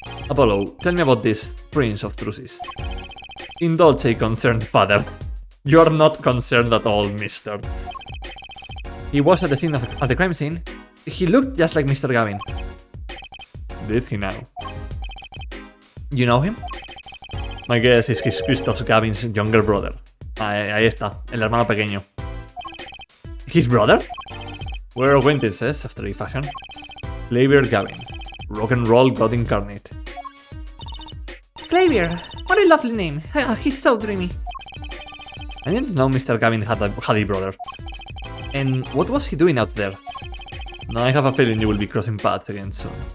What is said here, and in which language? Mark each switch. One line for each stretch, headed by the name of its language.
English: Apollo, tell me about this Prince of Truces. Indulge a concerned father. You are not concerned at all, mister. He was at the scene of the crime scene. He looked just like Mr. Gavin. Did he now? You know him? My guess is he's Christoph Gavin's younger brother.
Spanish: Ahí está, el hermano pequeño.
English: His brother? We're acquaintances after a fashion. Clavier Gavin. Rock and roll god incarnate. Clavier, what a lovely name. He's so dreamy. I didn't know Mr. Gavin had a brother. And what was he doing out there? Now I have a feeling you will be crossing paths again soon.